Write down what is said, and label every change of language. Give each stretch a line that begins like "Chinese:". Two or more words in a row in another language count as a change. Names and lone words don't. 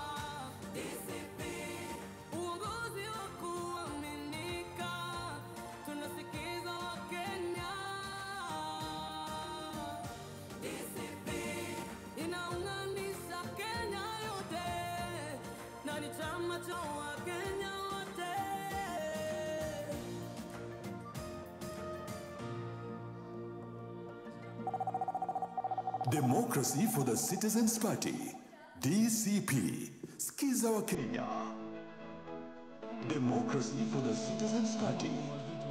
Swahili: Uongozi wa kuaminika, tunasikiza Wakenya. Inaunganisha Kenya yote, na ni chama cha Wakenya wote.
English: Democracy for the Citizens Party, DCP.
Swahili: Skiza wa Kenya.
English: Democracy for the Citizens Party,